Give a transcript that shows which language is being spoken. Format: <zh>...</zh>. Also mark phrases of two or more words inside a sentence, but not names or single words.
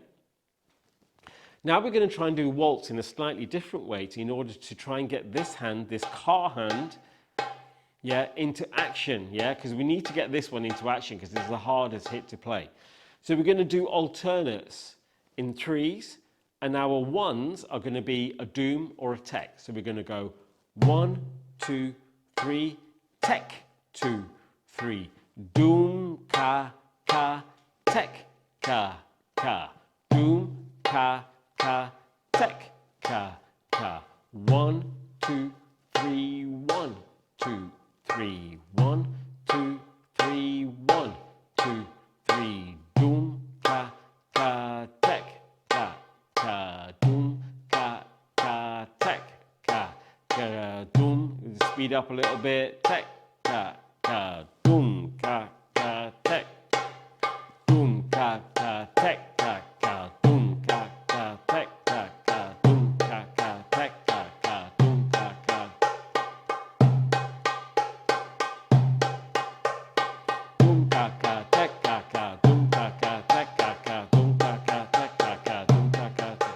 <en>Now we're going to try and do waltz in a slightly different way in order to try and get this hand, this car hand, yeah, into action, yeah, because we need to get this one into action because it's the hardest hit to play. So we're going to do alternates in threes, and our ones are going to be a doom or a tek. So we're going to go 1, 2, 3, tek, 2, 3, doom, ka, tek, ka, doom, ka, tek, ka. 1, 2, 3, 1, 2, 3, 1, 2, 3, 1, 2, 3, doom, ka, tek, ka, doom, ka, tek, ka, doom. Speed up a little bit. Tek, ka, doom, ka, tek, doom, ka, tek, ka, doom, ka, tek, ka, doom, ka, tek, ka, doom, ka. Doom, ka, tek, ka, doom, ka, tek, ka, doom, ka, tek, ka, doom, ka.</en>